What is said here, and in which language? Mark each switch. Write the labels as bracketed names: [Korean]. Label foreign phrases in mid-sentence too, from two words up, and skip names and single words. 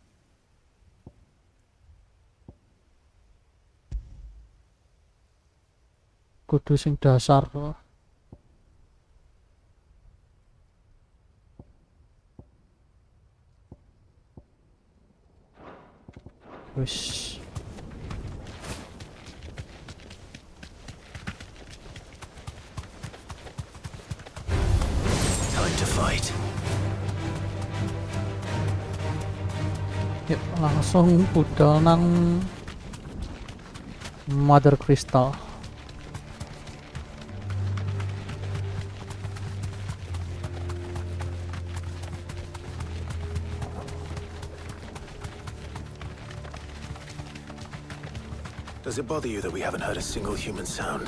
[Javanese] Kudu sing dasar. Wis. [English] Time to fight. [Javanese] Yuk langsung budal nang Mother Crystal. [English] Does it bother you that we haven't heard a single human sound?